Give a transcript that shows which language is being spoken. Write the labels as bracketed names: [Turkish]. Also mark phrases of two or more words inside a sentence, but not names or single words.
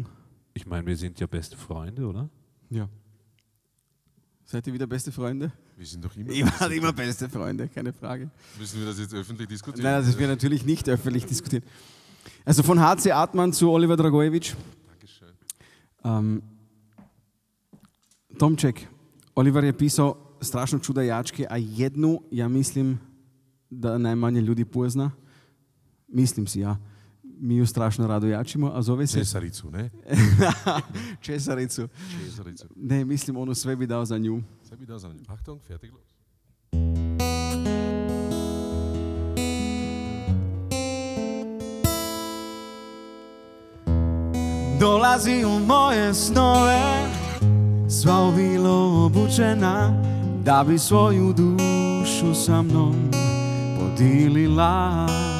[German] Ich meine, wir sind ja beste Freunde, oder? Ja. Seid ihr wieder beste Freunde? Wir sind doch immer. Ihr wart immer beste Freunde, keine Frage. Müssen wir das jetzt öffentlich diskutieren? Nein, das wird natürlich nicht öffentlich diskutiert. Also von HC Atman zu Oliver Dragojevic. Dankeschön. [Croatian] Tomček, Oliver je pisao strašno čuda jačke, a jednu, ja mislim da najmanje ljudi pozna. Mislim si ja. Mi ju strašno rado jačimo, a zove se... Česaricu, ne? Česaricu. Česaricu. Ne, mislim, ono sve bi dao za nju. Sve bi dao za nju. [German] Achtung, fertig, los. [Croatian] Dolazi u moje snove, sva obilo obučena, da bi svoju dušu sa mnom podilila.